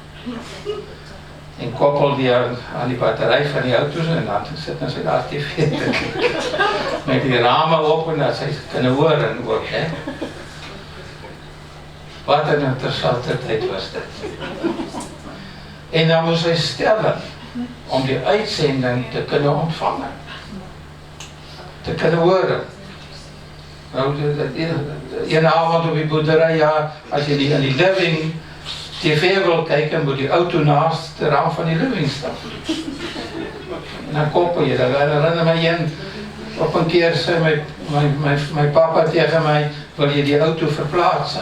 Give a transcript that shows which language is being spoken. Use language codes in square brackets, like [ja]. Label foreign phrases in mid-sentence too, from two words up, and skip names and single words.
[af] En koppel die aan die batterij van die auto's en dan sit en sy daar TV te kyk. Met die rame op en dat sy kan hoor en ook, hè. Wat 'n interessante tyd was dit. [nl] En dan moes hy stellen om die uitsending te kunnen ontvangen. Te kunnen horen. Nou, een avond op die boerderij, ja, als je in die living TV wil kijken, moet die auto naast de raam van die living staan. En dan koppel je, dan herinner my een, op een keer zei my papa tegen mij, wil je die auto verplaatsen?